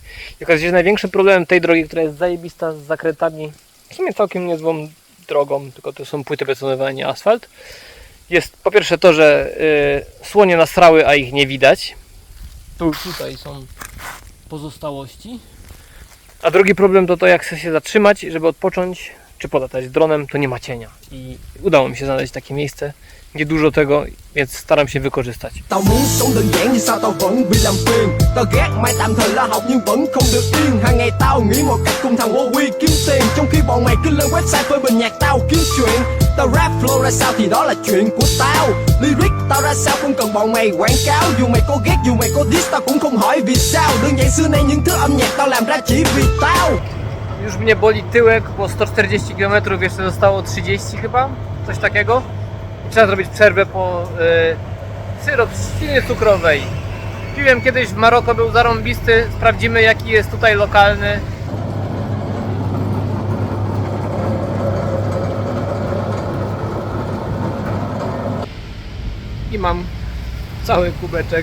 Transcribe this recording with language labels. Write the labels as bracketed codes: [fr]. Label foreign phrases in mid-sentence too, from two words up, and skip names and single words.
[pl] I okazuje się, że największym problemem tej drogi, która jest zajebista z zakrętami, w sumie całkiem niezłą drogą, tylko to są płyty betonowe, nie asfalt, jest po pierwsze to, że słonie nasrały, a ich nie widać. Tutaj są pozostałości. A drugi problem to jak chcę się zatrzymać, żeby odpocząć, czy polatać dronem, to nie ma cienia. I udało mi się znaleźć takie miejsce, nie dużo tego, więc staram się wykorzystać. [vi] Tao muốn sống đơn giản nhưng sao tao vẫn bị làm phiền. Tao ghét mày tạm thời là học nhưng vẫn không được yên. Hàng ngày tao nghĩ một cách cùng thằng Huawei kiếm tiền, trong khi bọn mày cứ lên website phơi bình nhạc tao kiếm chuyện. Tao [en] rap flow [vi] ra sao thì đó là chuyện của tao. Lyric tao ra sao không cần bọn mày quảng cáo. Dù mày có ghét dù mày có diss tao cũng không hỏi vì sao. Đơn giản xưa nay những thứ âm nhạc tao làm ra chỉ vì tao. [pl] Już mnie boli tyłek, bo 140 km jeszcze zostało 30 chyba, coś takiego. I trzeba zrobić przerwę po syrop z świny cukrowej. Piłem kiedyś w Maroko, był zarąbisty. Sprawdzimy, jaki jest tutaj lokalny. I mam cały kubeczek.